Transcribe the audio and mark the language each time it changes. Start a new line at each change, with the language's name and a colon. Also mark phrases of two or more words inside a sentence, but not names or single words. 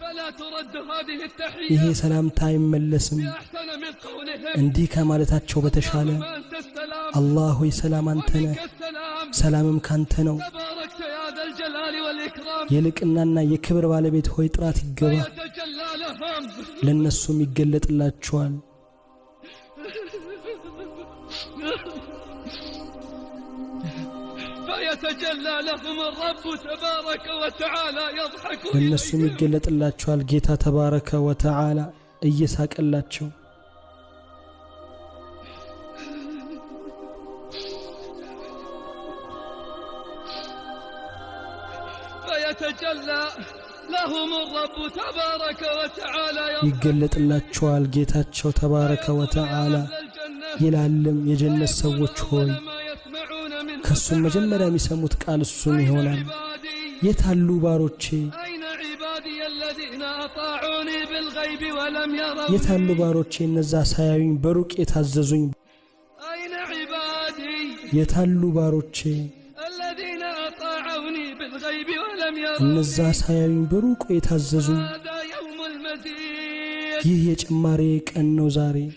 Amharic: ይሄ ሰላምታ አይመለስም እንዲህ ከማለታቸው በተሻለ አላህ ሆይ ሰላም አንተ ነህ ሰላምም ካንተ ነው የልቅናና የክብር ባለቤት ሆይ ጥራት ይገባ ለነሱም ይገለጥላቸዋል
Arabic: فيتجلى لهم الرب تبارك وتعالى يضحك
Amharic: ለነሱም ይገለጥላቸዋል ጌታ
Arabic: تبارك وتعالى
Amharic: እየሳቀላቸው
Arabic: فيتجلى لهم الرب تبارك وتعالى
Amharic: ይገለጥላቸዋል ጌታቸው
Arabic: تبارك وتعالى
Amharic: ይላልም የጀነት ሰዎች ሆይ ከሱም መጀመሪያ የሚሰሙት ቃል እሱም ይሆናል የታሉ ባሮቼ የታሉ ባሮቼ እነዛ ሳያዩኝ በሩቅ የታዘዙኝ የታሉ ባሮቼ እነዛ ሳያዩኝ በሩቅ የታዘዙኝ ይህ የጭማሬ ቀን ነው ዛሬ